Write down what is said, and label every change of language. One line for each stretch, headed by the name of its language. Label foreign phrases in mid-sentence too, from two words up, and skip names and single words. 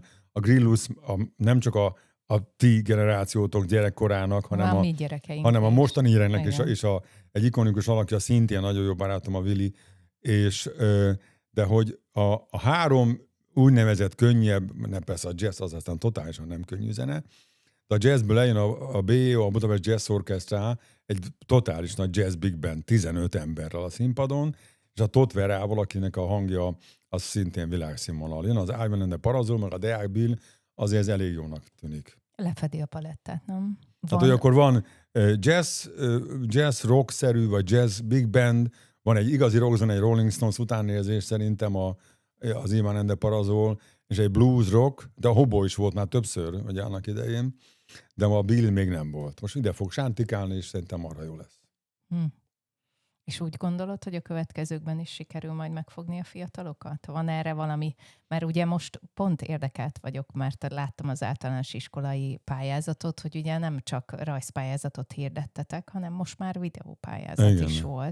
Hungarian: A Grillus nem csak a ti generációtok gyerekkorának, hanem a mostani gyereknek, és egy ikonikus alakja, szintén nagyon jó barátom a Vili, de hogy a 3 úgynevezett könnyebb, nem persze a jazz az aztán totálisan nem könnyű zene, de a jazzből lejön a BO, a Budapest Jazz Orchestra, egy totális nagy
English: jazz big band,
Hungarian: 15 emberrel a színpadon, és a Todd Verával, akinek a hangja az szintén világszínvonal. Jön az Ivan and the Parazol, meg a Deák Bill, azért ez elég jónak tűnik. Lefedi a palettát, nem? Tehát, hogy akkor van
English: jazz rock-szerű,
Hungarian: vagy
English: jazz big band,
Hungarian: van egy igazi rockzene, egy Rolling Stones utánérzés szerintem az Ivan and the Parazol, és egy
English: blues rock,
Hungarian: de a Hobo is volt már többször, ugye annak idején, de a Bill még nem volt. Most ide fog sántikálni, és szerintem arra jó lesz. És úgy gondolod, hogy a következőkben is sikerül majd megfogni a fiatalokat? Van erre valami? Mert ugye most pont érdekelt vagyok, mert láttam az általános iskolai pályázatot, hogy ugye nem csak rajzpályázatot hirdettetek, hanem most már videópályázat is volt.